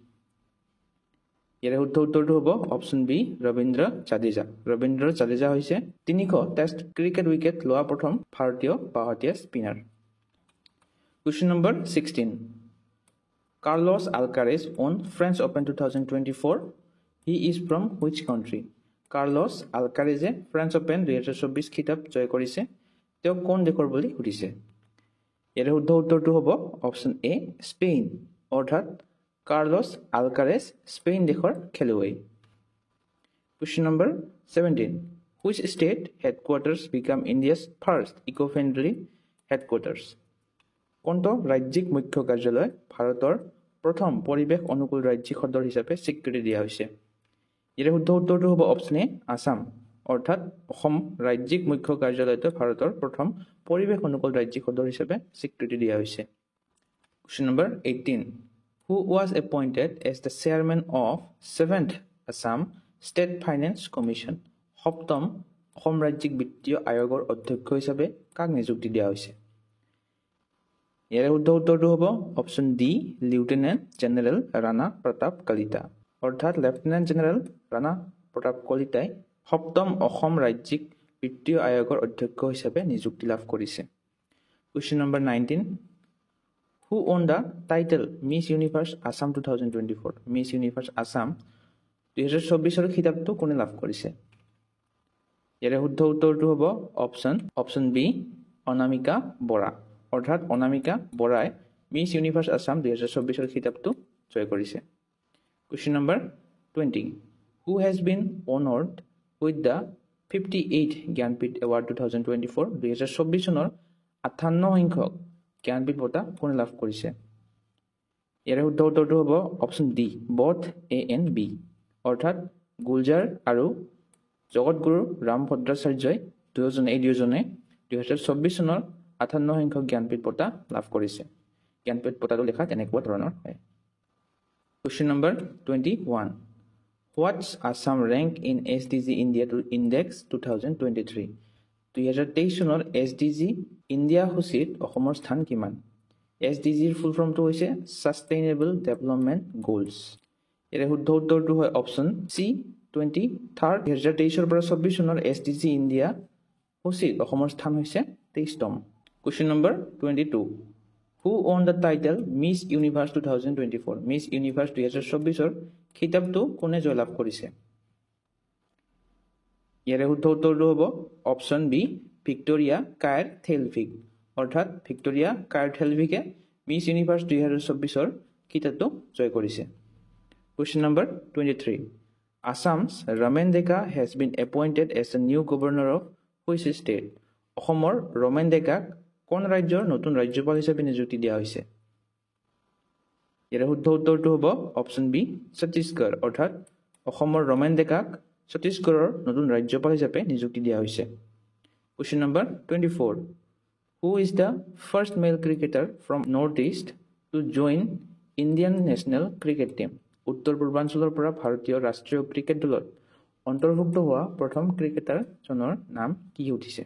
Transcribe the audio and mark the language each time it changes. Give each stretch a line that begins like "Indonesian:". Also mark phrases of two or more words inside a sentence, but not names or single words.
Assamese: ইয়াৰ শুদ্ধ উত্তৰটো হ'ব অপচন বি ৰবীন্দ্ৰ জাদেজা হৈছে 300 টেষ্ট ক্ৰিকেট উইকেট লোৱা প্ৰথম ভাৰতীয় বাওহাতীয়া স্পিনাৰ
English: Question number 16 Carlos Alcaraz won French Open 2024 He is from which country
Assamese: Carlos Alcaraz French Open 2024 খিতাপ জয় কৰিছে তেওঁ কোন দেশৰ বুলি সুধিছে ইয়াৰ শুদ্ধ উত্তৰটো হ'ব অপচন এ স্পেইন অৰ্থাৎ কাৰ্লোছ আলকাৰেজ স্পেইন দেশৰ খেলুৱৈ
English: Question number 17 Which state headquarters become India's first eco-friendly headquarters
Assamese: কোনটো ৰাজ্যিক মুখ্য কাৰ্যালয় ভাৰতৰ প্ৰথম পৰিৱেশ অনুকূল ৰাজ্যিক সদৰ হিচাপে স্বীকৃতি দিয়া হৈছে ইয়াৰ শুদ্ধ উত্তৰটো হ'ব অপচন এ আসাম অৰ্থাৎ অসম ৰাজ্যিক মুখ্য কাৰ্যালয়টো ভাৰতৰ প্ৰথম পৰিৱেশ অনুকূল ৰাজ্যিক সদৰ হিচাপে স্বীকৃতি দিয়া হৈছে
English: Question number 18 Who was appointed as the chairman of 7th Assam State Finance Commission
Assamese: সপ্তম অসম ৰাজ্যিক বিত্তীয় আয়োগৰ অধ্যক্ষ হিচাপে কাক নিযুক্তি দিয়া হৈছে ইয়াৰ শুদ্ধ উত্তৰটো হ'ব অপচন ডি লিউটেনেণ্ট জেনেৰেল ৰাণা প্ৰতাপ কলিতা অৰ্থাৎ লেফটেনেণ্ট জেনেৰেল ৰাণা প্ৰতাপ কলিতাই সপ্তম অসম ৰাজ্যিক বিত্তীয় আয়োগৰ অধ্যক্ষ হিচাপে নিযুক্তি লাভ কৰিছে
English: Question number 19 Who won the title Miss Universe Assam 2024
Assamese: Miss Universe Assam 2024 ৰ খিতাপটো কোনে লাভ কৰিছে ইয়াৰ শুদ্ধ উত্তৰটো হ'ব অপচন বি অনামিকা বৰা অৰ্থাৎ অনামিকা বৰাই মিছ ইউনিভাৰ্ছ আসাম 2024 ৰ খিতাপটো জয় কৰিছে
English: Question number 20 Who has been honored with the 58th Gyanpith Award 2024
Assamese: 2024 চনৰ 58 সংখ্যক জ্ঞানপীঠ বঁটা কোনে লাভ কৰিছে ইয়াৰ শুদ্ধ উত্তৰটো হ'ব অপচন ডি
English: both A and B
Assamese: অৰ্থাৎ গুলজাৰ আৰু জগতগুৰু ৰামভদ্ৰাচাৰ্যই দুজনে 2024 চনৰ 58 সংখ্যক জ্ঞানপীঠ বঁটা লাভ কৰিছে জ্ঞানপীঠ বঁটাটো লেখাত এনেকুৱা ধৰণৰ হয়
English: Question number 21 What's Assam rank in SDG India Index 2023
Assamese: 2023 চনৰ SDG ইণ্ডিয়া সূচীত অসমৰ স্থান কিমান SDG ৰ ফুল ফৰ্মটো হৈছে
English: Sustainable Development Goals
Assamese: ইয়াৰ শুদ্ধ উত্তৰটো হয় অপচন সি 23rd 2023 ৰ পৰা 24 চনৰ SDG ইণ্ডিয়া সূচীত অসমৰ স্থান হৈছে 23তম
English: Question number 22 Who won the title Miss Universe 2024
Assamese: Miss Universe 2024 ৰ খিতাপটো কোনে জয়লাভ কৰিছে ইয়াৰ শুদ্ধ উত্তৰটো হ'ব অপচন বি ভিক্টোৰিয়া কায়াৰ থেলভিক অৰ্থাৎ ভিক্টোৰিয়া কায়াৰ থেলভিকে মিছ ইউনিভাৰ্ছ 2024 ৰ খিতাপটো জয় কৰিছে
English: Question number 23 Assam's Ramen Deka has been appointed as the new governor of which state
Assamese: অসমৰ ৰমেন ডেকাক কোন ৰাজ্যৰ নতুন ৰাজ্যপাল হিচাপে নিযুক্তি দিয়া হৈছে ইয়াৰ শুদ্ধ উত্তৰটো হ'ব অপচন বি ছত্তীশগড় অৰ্থাৎ অসমৰ ৰমেন ডেকাক ছত্তীশগড়ৰ নতুন ৰাজ্যপাল হিচাপে নিযুক্তি দিয়া হৈছে
English: Question number 24 Who is the first male cricketer from Northeast to join Indian national cricket team.
Assamese: উত্তৰ পূৰ্বাঞ্চলৰ পৰা ভাৰতীয় ৰাষ্ট্ৰীয় ক্ৰিকেট দলত অন্তৰ্ভুক্ত হোৱা প্ৰথম ক্ৰিকেটাৰজনৰ নাম কি উঠিছে?